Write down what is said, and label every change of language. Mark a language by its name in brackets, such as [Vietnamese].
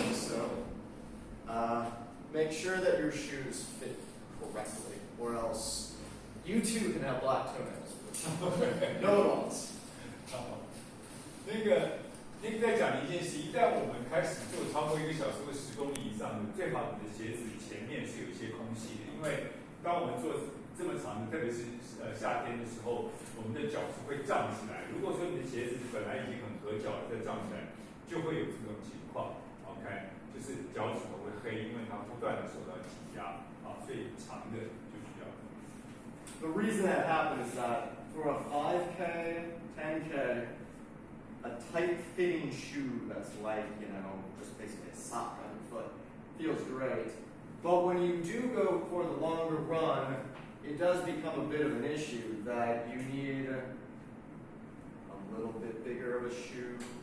[English] So make sure that your shoes fit correctly, or else you too can have black toenails. No one wants. [Chinese] 那个在讲一件事，一旦我们开始做超过1个小时或10公里以上的，最好你的鞋子前面是有一些空隙的，因为当我们做这么长的，特别是夏天的时候，我们的脚是会胀起来。如果说你的鞋子本来已经很合脚了，再胀起来，就会有这种情况。 OK， 就是脚趾头会黑，因为它不断的受到挤压啊，所以长的就需要。 [English] The reason that happens is that for a 5K, 10K, a tight-fitting shoe that's like, just basically a sock on your foot feels great. But when you do go for the longer run, it does become a bit of an issue that you need a little bit bigger of a shoe.